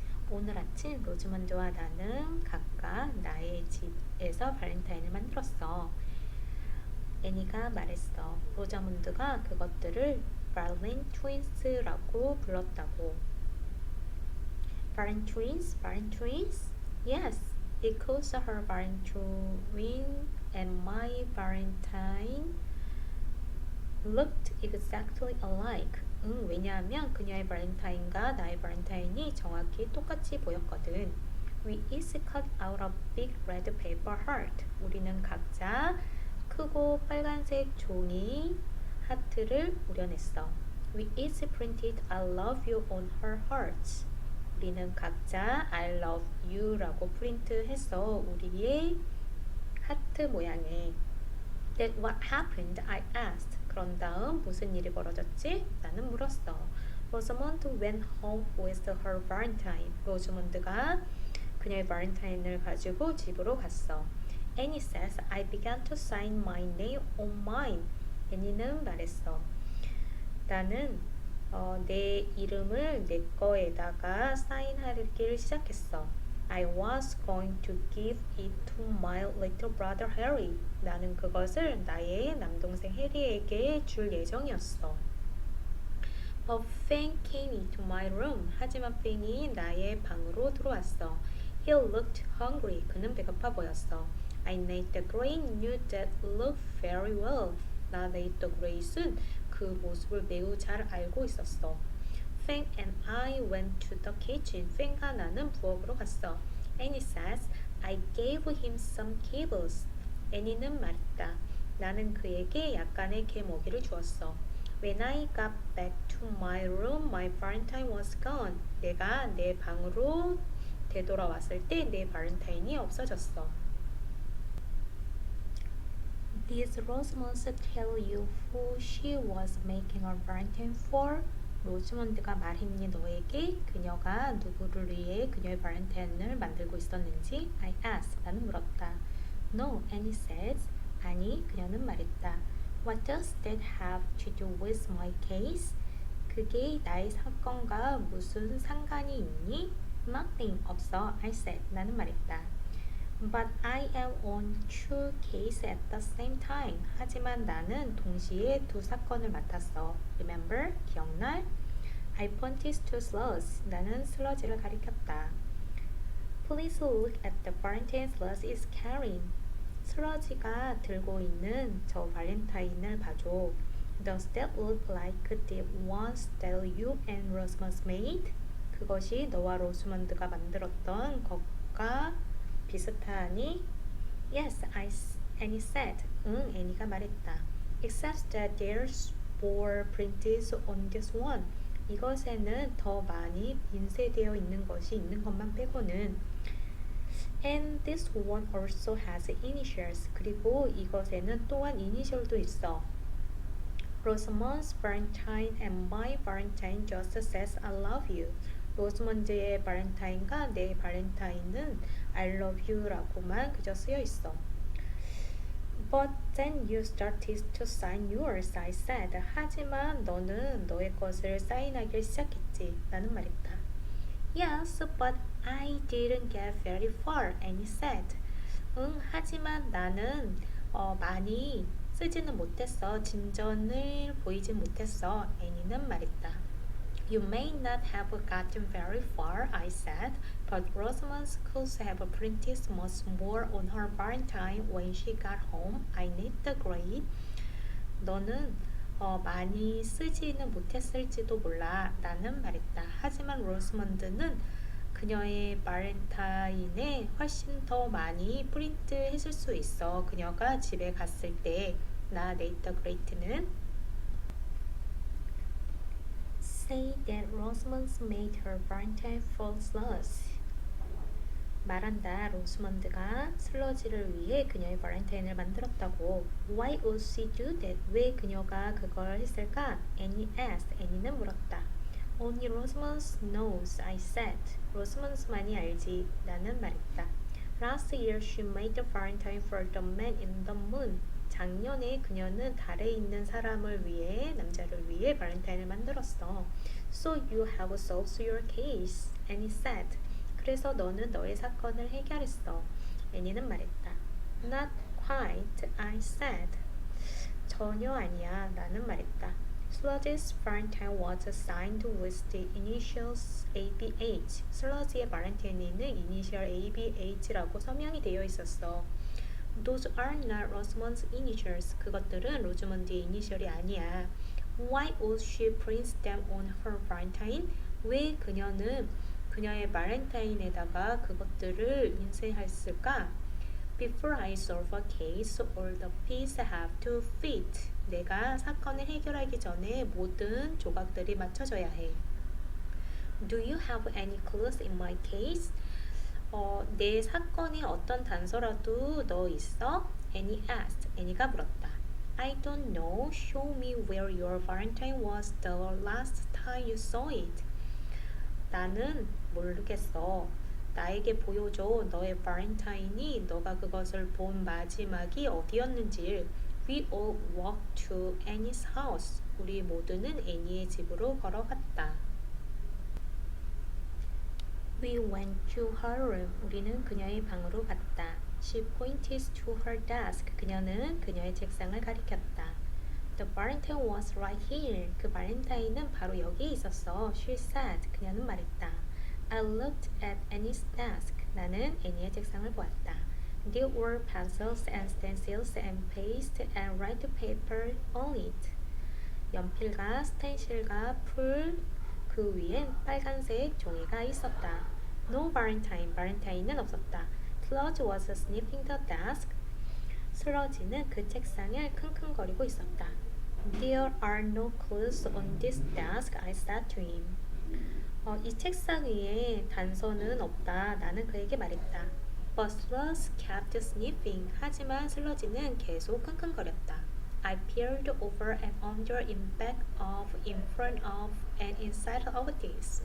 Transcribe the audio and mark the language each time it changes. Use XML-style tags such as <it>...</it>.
<ko>오늘 아침 로즈먼드와 나는 각각 나의 집에서 발렌타인을 만들었어. 애니가 말했어. 로자문드가 그것들을 발렌트윈스라고 불렀다고.</ko> <en>Valentines? Yes, it calls her Valentine and my Valentine looked exactly alike.</en> <ko>왜냐하면 그녀의 발렌타인과 나의 발렌타인이 정확히 똑같이 보였거든.</ko> <en>We each cut out a big red paper heart.</en> <ko>우리는 각자 크고 빨간색 종이 하트를 우려냈어.</ko> <en>We each printed I love you on her hearts.</en> <ko>우리는 각자</ko> <en>I love you</en> <ko>라고 프린트했어. 우리의 하트 모양에.</ko> <en>That what happened? I asked.</en> <ko>그런 다음 무슨 일이 벌어졌지? 나는 물었어.</ko> <en>Rosamond went home with her Valentine.</en> <ko>로즈먼드가 그녀의 발렌타인을 가지고 집으로 갔어.</ko> <en>Annie says, I began to sign my name on mine.</en> <ko>애니는 말했어. 나는 내 이름을 내 거에다가 사인하기를 시작했어.</ko> <en>I was going to give it to my little brother Harry.</en> <ko>나는 그것을 나의 남동생 해리에게 줄 예정이었어.</ko> <en>But Fang came into my room.</en> <ko>하지만 팽이 나의 방으로 들어왔어.</ko> <en>He looked hungry.</en> <ko>그는 배고파 보였어.</ko> <en>I made the grade knew that looked very well.</en> <ko>나</ko> <en>made the grade</en> <ko>은 그 모습을 매우 잘 알고 있었어.</ko> <en>Fang and I went to the kitchen.</en> <ko>팽과 나는 부엌으로 갔어.</ko> <en>Annie says, I gave him some kibbles.</en> <ko>애니는 말했다. 나는 그에게 약간의 개먹이를 주었어.</ko> <en>When I got back to my room, my Valentine was gone.</en> <ko>내가 내 방으로 되돌아왔을 때 내 발렌타인이 없어졌어.</ko> <en>Did Rosamond tell you who she was making a Valentine for?</en> <ko>로즈먼드가 말했니 너에게 그녀가 누구를 위해 그녀의 발렌타인을 만들고 있었는지?</ko> <en>I asked.</en> <ko>나는 물었다.</ko> <en>No, Annie says.</en> <ko>아니, 그녀는 말했다.</ko> <en>What does that have to do with my case?</en> <ko>그게 나의 사건과 무슨 상관이 있니?</ko> <en>Nothing,</en> <ko>없어.</ko> <en>I said.</en> <ko>나는 말했다.</ko> <en>But I am on two cases at the same time.</en> <ko>하지만 나는 동시에 두 사건을 맡았어.</ko> <en>Remember?</en> <ko>기억나?</ko> <en>I pointed to slugs.</en> <ko>나는 슬러지를 가리켰다.</ko> <en>Please look at the Valentine sludge is carrying.</en> <ko>슬러지가 들고 있는 저 발렌타인을 봐줘.</ko> <en>Does that look like the ones that you and Rosamund made?</en> <ko>그것이 너와 로스먼드가 만들었던 것과 비슷하니?</ko> <en>Yes, Annie said.</en> <ko>응, 애니가 말했다.</ko> <en>Except that there's more printed on this one.</en> <ko>이것에는 더 많이 인쇄되어 있는 것이 있는 것만 빼고는</ko> <en>And this one also has initials.</en> <ko>그리고 이것에는 또한 이니셜도 있어.</ko> <en>Rosamund's Valentine and my Valentine just says I love you.</en> <ko>로스먼드의 발렌타인과 내 발렌타인은</ko> <en>I love you</en> <ko>라고만 그저 쓰여 있어.</ko> <en>But then you started to sign yours, I said.</en> <ko>하지만 너는 너의 것을 사인하기 시작했지. 나는 말했다.</ko> <en>Yes, but I didn't get very far, Annie said.</en> <ko>응, 하지만 나는 많이 쓰지는 못했어. 진전을 보이진 못했어. 애니는 말했다.</ko> <en>You may not have gotten very far, I said, but Rosamund could have printed much more on her Valentine when she got home. I need the grade.</en> <ko>너는 많이 쓰지는 못했을지도 몰라. 나는 말했다. 하지만 로스먼드는 그녀의 발렌타인에 훨씬 더 많이 프린트 했을 수 있어. 그녀가 집에 갔을 때 나 네이터 그레이트는</ko> <en>say that Rosamund made her Valentine full slush.</en> <ko>말한다. 로스먼드가 슬러지를 위해 그녀의 발렌타인을 만들었다고.</ko> <en>Why would she do that?</en> <ko>왜 그녀가 그걸 했을까?</ko> <en>Annie asked.</en> <ko>애니는 물었다.</ko> <en>Only Rosamund knows, I said.</en> <ko>로스먼드만이 알지. 나는 말했다.</ko> <en>Last year she made the Valentine for the man in the moon.</en> <ko>작년에 그녀는 달에 있는 사람을 위해, 남자를 위해 발렌타인을 만들었어.</ko> <en>So you have solved your case, Annie said.</en> <ko>그래서 너는 너의 사건을 해결했어. 애니는 말했다.</ko> <en>Not quite, I said.</en> <ko>전혀 아니야. 나는 말했다.</ko> <en>Sludge's Valentine was signed with the initials ABH.</en> <ko>슬러지의 발렌타인에는 이니셜 ABH라고 서명이 되어 있었어.</ko> <en>Those are not Rosamund's initials.</en> <ko>그것들은 로즈먼드의 이니셜이 아니야.</ko> <en>Why would she print them on her Valentine?</en> <ko>왜 그녀는 그녀의 발렌타인에다가 그것들을 인쇄했을까?</ko> <en>Before I solve a case, all the pieces have to fit.</en> <ko>내가 사건을 해결하기 전에 모든 조각들이 맞춰져야 해.</ko> <en>Do you have any clues in my case?</en> <ko>내 사건에 어떤 단서라도 너 있어?</ko> <en>Annie asked.</en> <ko>애니가 물었다.</ko> <en>I don't know. Show me where your Valentine was the last time you saw it.</en> <ko>나는 모르겠어. 나에게 보여줘. 너의 발렌타인이 너가 그것을 본 마지막이 어디였는지.</ko> <en>We all walked to Annie's house.</en> <ko>우리 모두는 애니의 집으로 걸어갔다.</ko> <en>We went to her room.</en> <ko>우리는 그녀의 방으로 갔다.</ko> <en>She pointed to her desk.</en> <ko>그녀는 그녀의 책상을 가리켰다.</ko> <en>The Valentine was right here.</en> <ko>그 발렌타인은 바로 여기에 있었어.</ko> <en>She said.</en> <ko>그녀는 말했다.</ko> <en>I looked at Annie's desk.</en> <ko>나는 애니의 책상을 보았다.</ko> <en>There were pencils and stencils and paste and white paper on it.</en> <ko>연필과 스텐실과 풀, 그 위엔 빨간색 종이가 있었다.</ko> <en>No Valentine.</en> <ko>발렌타인은 없었다.</ko> <en>Sludge was sniffing the desk.</en> <ko>슬러지는 그 책상을 킁킁거리고 있었다.</ko> <en>There are no clues on this desk, I said to him.</en> <ko>이 책상 위에 단서는 없다. 나는 그에게 말했다.</ko> <en>But Sludge kept sniffing.</en> <ko>하지만 슬러지는 계속 킁킁거렸다.</ko> <en>I peered over and under, in back of, in front of, and inside of this.</en>